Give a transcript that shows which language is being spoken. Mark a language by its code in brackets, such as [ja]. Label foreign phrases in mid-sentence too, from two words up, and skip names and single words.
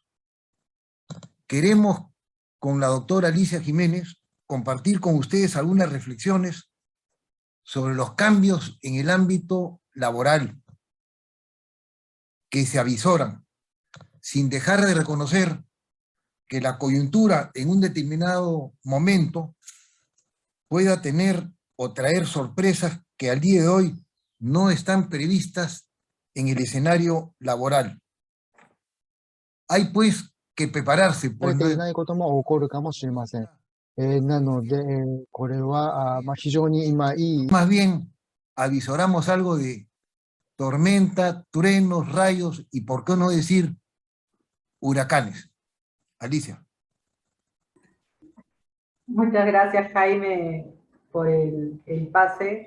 [es] Queremos, con la doctora Alicia Jiménez, compartir con ustedes algunas reflexiones sobre los cambios en el ámbito laboral que se avisoran, sin dejar de reconocer que la coyuntura en un determinado momento pueda tener o traer sorpresas que al día de hoy no están previstas en el escenario laboral. Hay pues que prepararse. [ja] されていないことも起こるかもしれません。なので、これは非常に今いい。 [es] Más bien, avisoramos algo de tormenta, truenos, rayos y, por qué no decir, huracanes. Alicia. Muchas gracias, Jaime, por el pase.